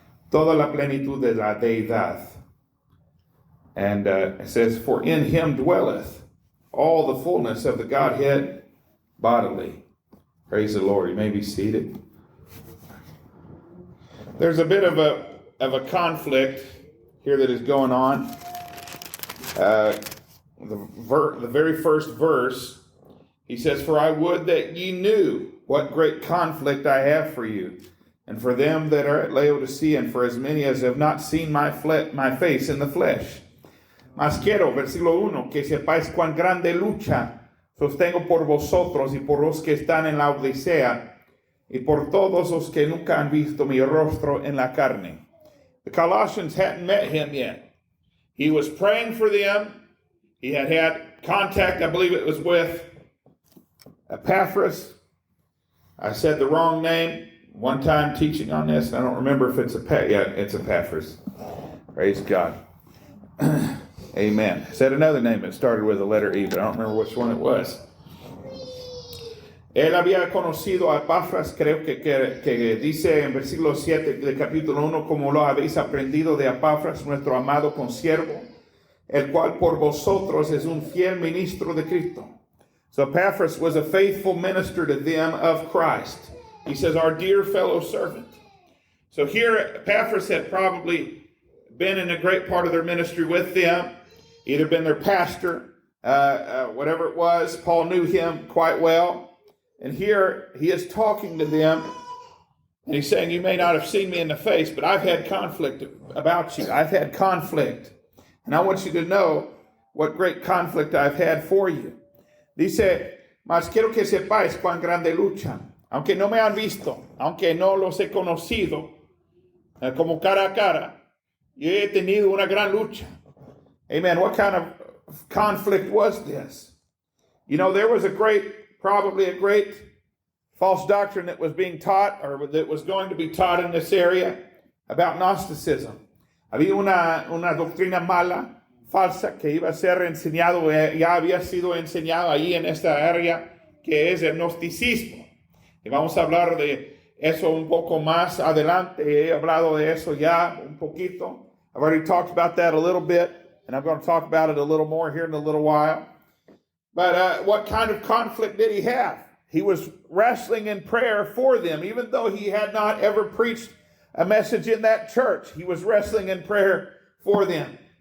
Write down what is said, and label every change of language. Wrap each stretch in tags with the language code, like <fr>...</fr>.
<es>Toda la plenitud de la deidad.</es> <en>And it says, for in him dwelleth all the fullness of the Godhead bodily. Praise the Lord. You may be seated. There's a bit of a conflict here that is going on. The very first verse, he says, for I would that ye knew what great conflict I have for you, and for them that are at Laodicea, and for as many as have not seen my face in the flesh.</en> <es>Mas quiero, versículo 1, que sepáis cuán grande lucha sostengo por vosotros y por los que están en la Odisea, y por todos los que nunca han visto mi rostro en la carne.</es> <en>The Colossians hadn't met him yet. He was praying for them. He had contact, I believe it was with Epaphras. I said the wrong name one time teaching on this. I don't remember if it's it's Epaphras. Praise God. Amen. I said another name that started with the letter E, but I don't remember which one it was.</en> <es>Él había conocido a Epafras, creo que dice en versículo 7 del capítulo 1, como lo habéis aprendido de Epafras, nuestro amado consiervo, el cual por vosotros es un fiel ministro de Cristo.</es> <en>So Epaphras was a faithful minister to them of Christ. He says, our dear fellow servant. So here Epaphras had probably been in a great part of their ministry with them, either been their pastor, whatever it was. Paul knew him quite well. And here he is talking to them, and he's saying, you may not have seen me in the face, but I've had conflict about you. I've had conflict. And I want you to know what great conflict I've had for you.</en> <es>Dice, mas quiero que sepáis cuán grande lucha. Aunque no me han visto, aunque no los he conocido, como cara a cara, yo he tenido una gran lucha. Amen.</es> <en>What kind of conflict was this? You know, there was probably a great false doctrine that was being taught, or that was going to be taught in this area, about Gnosticism.</en> <es>Había una doctrina mala, falsa, que iba a ser enseñado, ya había sido enseñado ahí en esta área, que es el gnosticismo. Y vamos a hablar de eso un poco más adelante. He hablado de eso ya un poquito.</es> <en>I've already talked about that a little bit, and I'm going to talk about it a little more here in a little while. But what kind of conflict did he have? He was wrestling in prayer for them, even though he had not ever preached a message in that church. He was wrestling in prayer for them.</en>